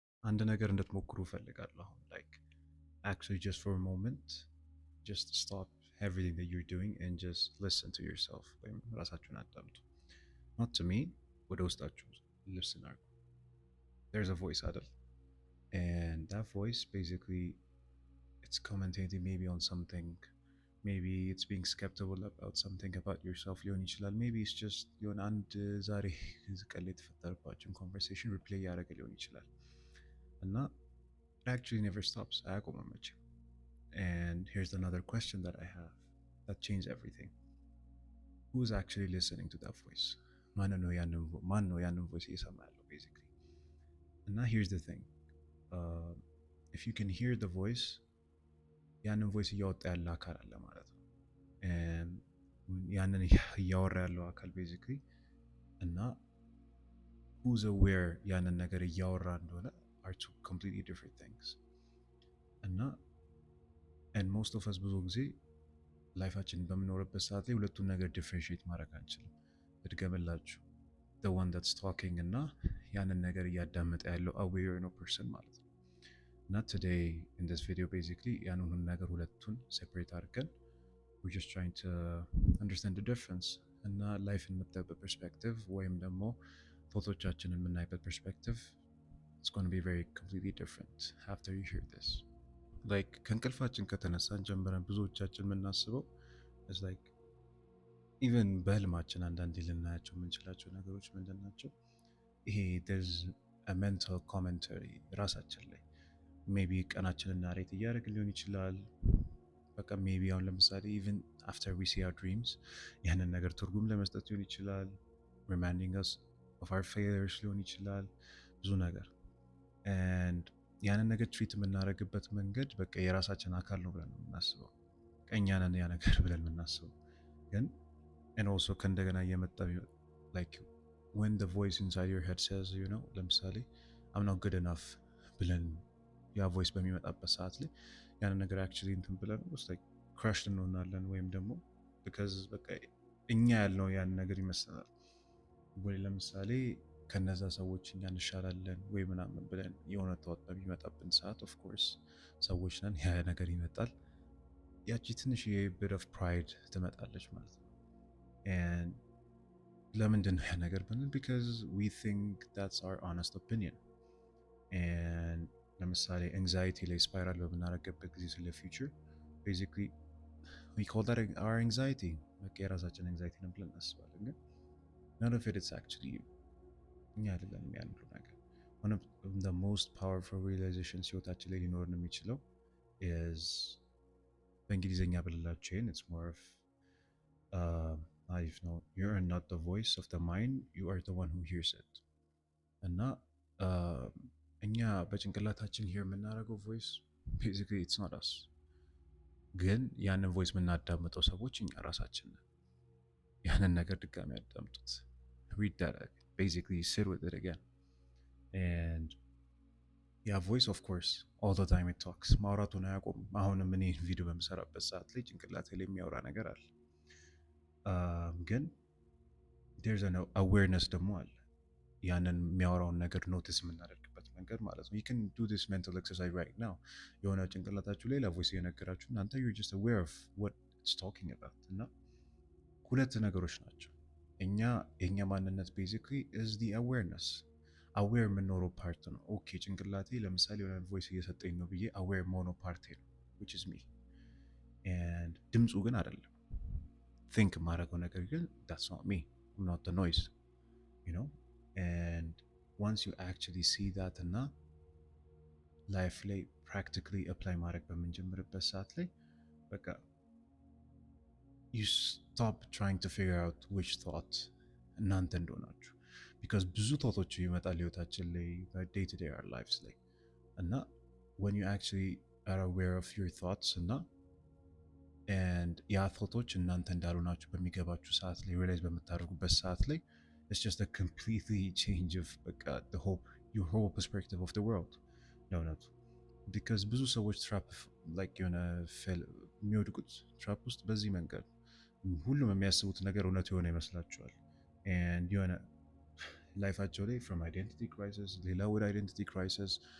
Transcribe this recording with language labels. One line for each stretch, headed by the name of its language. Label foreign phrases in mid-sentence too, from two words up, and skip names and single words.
Amharic: አንድ ነገር እንድትሞክሩ እፈልጋለሁ አሁን
English: like actually just for a moment just stop everything that you're doing and just listen to yourself
Amharic: ወይም ራሳችሁን አዳምጡ
English: not to me
Amharic: ወደ ውስጣችሁ
English: listen አድርጉ there's a voice አይደል and that voice basically it's commentating maybe on something maybe it's being skeptical about something about yourself
Amharic: ሊሆን ይችላል
English: maybe it's just
Amharic: የሆነ አንድ ዛሬ ቀን ላይ የተፈጠረባችሁን
English: conversation replay
Amharic: ያደረገ ሊሆን ይችላል እና
English: it actually never stops
Amharic: አያቆምም መቼም
English: and here's another question that I have that changed everything who is actually listening to that voice
Amharic: ማን ነው ያንን
English: voice
Amharic: እየሰማ ያለው
English: basically እና here's the thing if you can hear the voice
Amharic: ያንን voice እያወጣ ያለ አካል አለ ማለት ነው and ያንን እያወራ ያለው አካል basically እና
English: who's aware
Amharic: ያንን ነገር እያወራ እንደሆነ
English: are two completely different things
Amharic: እና
English: and most of us
Amharic: ብዙ ጊዜ ላይፋችንን በምኖርበት ሰዓት ላይ ሁለቱን ነገር ዲፍረንሺየት ማድረግ አንችልም እድገምላችሁ
English: the one that's talking
Amharic: እና ያንን ነገር እያዳመጠ ያለው aware ነው person ማለት ነው እና
English: today in this video basically
Amharic: ያንን ነገር ሁለቱን separate አድርገን
English: we're just trying to understand the difference
Amharic: እና ላይፍን የምታይበት perspective ወይም ደግሞ ፎቶቻችንን የምናይበት
English: perspective it's going to be very completely different after you hear this like
Amharic: ከእንቅልፋችን ከተነሳን ጀምረን ብዙዎቻችን የምናስበው
English: is like even
Amharic: በህልማችን አንዳንዴ ልናያቸው የምንችላቸው ነገሮች ምንድን ናቸው ይሄ
English: there's a mental commentary
Amharic: ራሳችን ላይ maybe ቀናችንን ናሬት እያደረግን ሊሆን ይችላል በቃ maybe አሁን ለምሳሌ
English: even after we see our dreams
Amharic: ያንን ነገር ትርጉም ለመስጠት ሊሆን ይችላል
English: reminding us of our failures
Amharic: ሊሆን ይችላል ብዙ ነገር and ያንን ነገር ትሪት የምናደርግበት መንገድ በቃ የራሳችን አካል ነው ብለን የምናስበው ቀኛ ነን ያ ነገር ብለን የምናስበው ግን
English: and also
Amharic: ከእንደገና እየመጣ
English: like when the voice inside your head says you
Amharic: know ለምሳሌ
English: I'm not good enough
Amharic: ብለን ያ voice በሚመጣበት ሰዓት ላይ ያንን ነገር actually እንትን ብለን ውስጥ
English: like crushed
Amharic: እንሆናለን ወይም ደግሞ because በቃ እኛ ያልነው ያን ነገር ይመስላል ወይ ለምሳሌ ከነዛ ሰዎች እኛ እንሻላለን ወይ ምናምን ብለን የሆነ ተወጥ በሚመጣብን ሰዓት
English: of course
Amharic: ሰዎች ነን ያ ነገር ይመጣል ያቺ ትንሽ
English: bit of pride
Amharic: ትመጣለች ማለት ነው and ለምንድን ነው ያ ነገር ብንል
English: because we think that's our honest opinion and ለምሳሌ anxiety ላይ spiral
Amharic: በምናደርግበት ጊዜ ስለ
English: future basically we call that our anxiety
Amharic: በቃ የራሳችን
English: anxiety
Amharic: ነው ብለን እናስባለን ግን
English: none of it is actually you
Amharic: እኛ አይደለንም ያን ሁሉ ነገር
English: one of the most powerful realizations
Amharic: ህይወታችን ላይ ሊኖርን የሚችለው
English: is
Amharic: በእንግሊዝኛ ብልላችሁ
English: it's more of you know you're not the voice of the mind you are the one who hears it
Amharic: እና እኛ በጭንቅላታችን
English: hear የምናደርገው voice basically it's not us
Amharic: ግን ያንን
English: voice
Amharic: የምናዳምጠው ሰዎች እኛ ራሳችን ነን ያንን ነገር ድጋሚ ያዳምጡት
English: read that basically sit with it again and yeah voice of course all the time it talks
Amharic: ማውራቱን አያቆም አሁንም እኔ ቪዲዮ በምሰራበት ሰዓት ላይ ጭንቅላቴ ላይ የሚያወራ ነገር አለ ግን
English: there's an awareness
Amharic: ደግሞ አለ ያንን የሚያወራውን ነገር ኖቲስ የምናደርግበት መንገድ ማለት ነው
English: you can do this mental exercise right now
Amharic: የሆነ ጭንቅላታችሁ ላይ ለቮይስ እየነገራችሁ እናንተ
English: you're just aware of what it's talking about
Amharic: እና ሁለት ነገሮች ናቸው የኛ ማንነት
English: basically is the awareness
Amharic: aware የምንኖረው ፓርት ነው ኦኬ ጭንቅላቴ ለምሳሌ የሆነ ቮይስ እየሰጠኝ ነው ብዬ aware መሆኑ ፓርት ነው
English: which is me
Amharic: and ድምፁ ግን አይደለም think ማድረገው ነገር ግን
English: that's not me I'm not the noise you know and once you actually see that እና life ላይ practically apply
Amharic: ማድረግ በምንጀምርበት ሰዓት ላይ በቃ
English: you stop trying to figure out which thought
Amharic: እናንተ እንደሆናችሁ
English: because ብዙ thoughts
Amharic: ይመጣል ህይወታችን ላይ
English: day to day our lives
Amharic: ላይ እና
English: when you actually are aware of your thoughts እና and ያ thoughts
Amharic: እናንተ እንዳልሆናችሁ በሚገባችሁ ሰዓት ላይ
English: realize
Amharic: በምታደርጉበት ሰዓት ላይ
English: it's just a completely change of your whole perspective of the world no because
Amharic: ብዙ ሰዎች
English: trap like
Amharic: የሆነ የሚወድቁት
English: trap
Amharic: ውስጥ በዚህ መንገድ ሁሉም የሚያስቡት ነገር እውነት የሆነ ይመስላቸዋል
English: and
Amharic: የሆነ ላይፋቸው ላይ
English: from identity crisis
Amharic: ሌላ ወደ
English: identity crisis